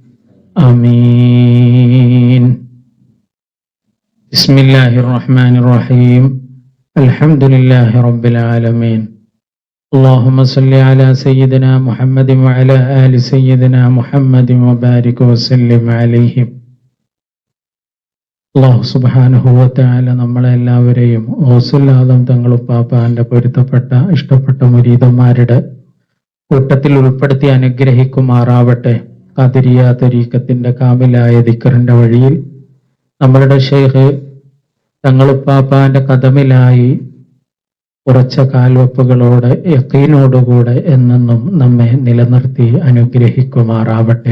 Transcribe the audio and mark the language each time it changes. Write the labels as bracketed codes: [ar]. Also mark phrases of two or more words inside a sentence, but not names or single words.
[ar] آمين. بسم الله الرحمن الرحيم. الحمد لله رب العالمين. اللهم صل على سيدنا محمد وعلى آل سيدنا محمد وبارك وسلم عليهم. الله سبحانه وتعالى [ml] നമ്മളെല്ലാവരെയും ഗൗസുൽ ആദം തങ്ങളുപ്പാപ്പാന്റെ പൊരുത്തപ്പെട്ട ഇഷ്ടപ്പെട്ട മുരീദന്മാരുടെ കൂട്ടത്തിൽ ഉൾപ്പെടുത്തി അനുഗ്രഹിക്കുമാറാവട്ടെ. ഖാദിരിയ തരീഖത്തിന്റെ കാമിലായ ദിക്റിന്റെ വഴിയിൽ നമ്മളുടെ ഷെയ്ഖ് തങ്ങളുപ്പാപ്പാന്റെ കദമിലായി ഉറച്ച കാൽവെപ്പുകളോടെ യഖീനോടുകൂടെ എന്നെന്നും നമ്മെ നിലനിർത്തി അനുഗ്രഹിക്കുമാറാവട്ടെ.